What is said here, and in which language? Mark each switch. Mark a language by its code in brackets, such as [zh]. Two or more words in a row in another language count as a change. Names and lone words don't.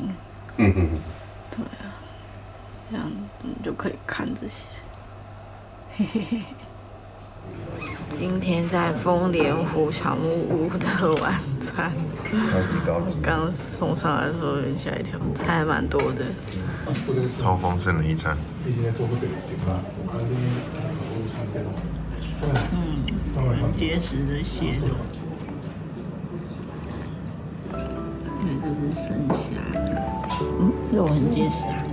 [zh] 對啊，這樣你就可以看這些。今天在豐蓮湖小木屋的晚餐，超級高級。剛送上來的時候有點嚇一跳，菜還蠻多的，超豐盛的一餐。很結實的蟹肉。对，這是生蝦，肉很結實啊。